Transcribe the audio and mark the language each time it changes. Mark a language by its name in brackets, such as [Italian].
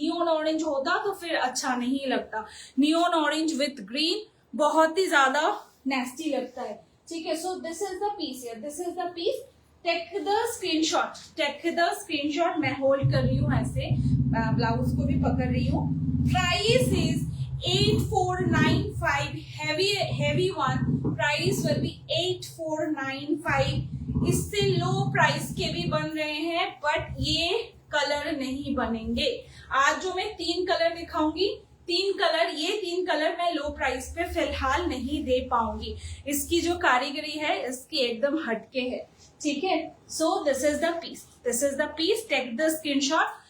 [Hindi] Neon orange होता तो फिर अच्छा नहीं लगता, नियोन ऑरेंज विथ ग्रीन बहुत ही ज्यादा नेस्टी लगता है। [English] ठीक है, so this is the piece here, this is the piece. Take the screenshot, [Hindi] मैं होल्ड कर रही हूँ ऐसे, ब्लाउज को भी पकड़ रही हूँ। [English] Price is 8495, heavy one, price will be 8495। [Hindi] इससे लो प्राइस के भी बन रहे हैं, बट ये कलर नहीं बनेंगे। आज जो मैं 3 कलर दिखाऊंगी, 3 कलर मैं लो प्राइस पे फिलहाल नहीं दे पाऊंगी। इसकी जो कारीगरी है इसकी एकदम हटके है। ठीक है, [English] So this is the piece, take the screenshot.